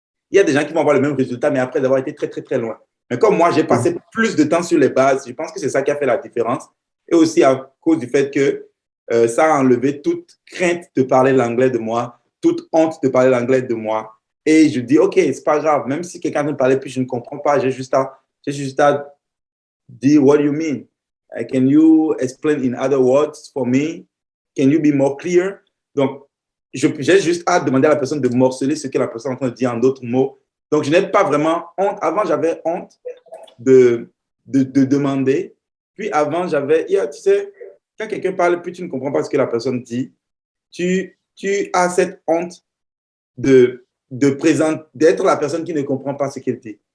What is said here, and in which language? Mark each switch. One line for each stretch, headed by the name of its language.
French: Il y a des gens qui vont avoir le même résultat, mais après avoir été très, très, très loin. Mais comme moi, j'ai passé plus de temps sur les bases, je pense que c'est ça qui a fait la différence. Et aussi à cause du fait que ça a enlevé toute crainte de parler l'anglais de moi, toute honte de parler l'anglais de moi. Et je dis, OK, c'est pas grave. Même si quelqu'un ne parlait plus, je ne comprends pas. J'ai juste à dire, what do you mean?
English: Can you explain in other words for me? Can you be more clear?
French: Donc, j'ai juste à demander à la personne de morceler ce que la personne est en train de dire en d'autres mots. Donc, je n'ai pas vraiment honte. Avant, j'avais honte de demander. Puis avant, j'avais, tu sais, quand quelqu'un parle, puis tu ne comprends pas ce que la personne dit, tu as cette honte d'être la personne qui ne comprend pas ce qu'elle dit.